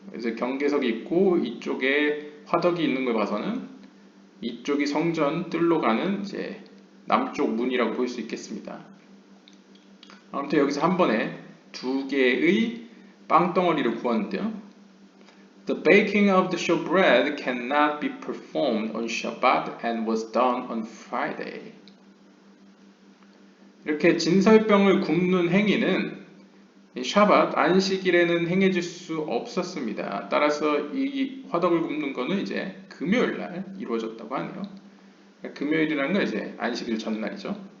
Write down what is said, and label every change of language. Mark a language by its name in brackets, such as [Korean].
[Korean] 그래서 경계석이 있고 이쪽에 화덕이 있는 걸 봐서는 이쪽이 성전 뜰로 가는 이제 남쪽 문이라고 볼 수 있겠습니다. 아무튼 여기서 한 번에 두 개의 빵덩어리를 구웠는데요. [English] The baking of the showbread cannot be performed on Shabbat and was done on Friday. [Korean] 이렇게 진설병을 굽는 행위는 샤밧 안식일에는 행해질 수 없었습니다. 따라서 이 화덕을 굽는 것은 이제 금요일 날 이루어졌다고 하네요. 금요일이라는 건 이제 안식일 전날이죠.